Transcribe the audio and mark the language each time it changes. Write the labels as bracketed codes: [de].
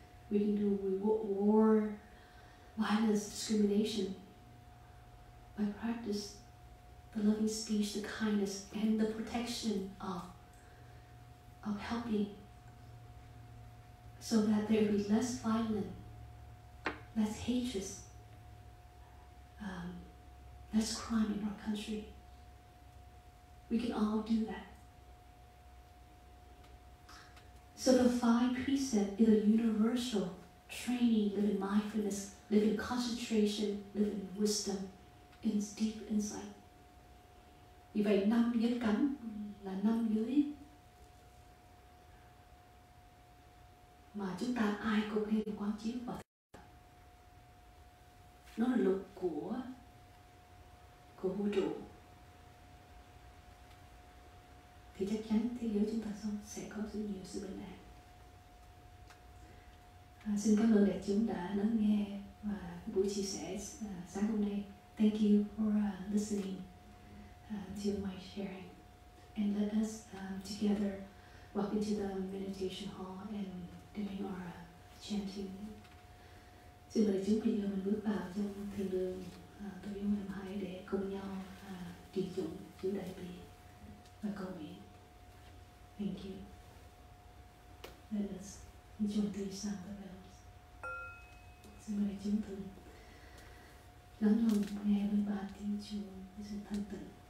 [en] We can do war, violence, discrimination by practice the loving speech, the kindness, and the protection of helping, so that there will be less violence, less hatred, less crime in our country. We can all do that. So the 5 precepts is a universal training, live in mindfulness, live in concentration, live in wisdom, in deep insight. [vi] Vì vậy 5 giới cấm là 5 giới mà chúng ta ai cũng nên quán chiếu vào. Nó là luật của vũ trụ. Thì chắc chắn thế giới chúng ta sẽ có rất nhiều sự bình an. Xin cảm ơn đại chúng đã lắng nghe và buổi chia sẻ sáng hôm nay. [en] Thank you for listening to my sharing. And let us together walk into the meditation hall and doing our chanting. [vi] Xin mời đại chúng bây giờ mình bước vào trong thiền đường tôi yêu em hãy để cùng nhau trì tụng chữ đại bi và cầu nguyện. [en] Thank you. Let us enjoy the sound of bells. [vi] Xin mời chúng ta lắng lòng nghe với ba tiếng chuông với sự thanh tịnh.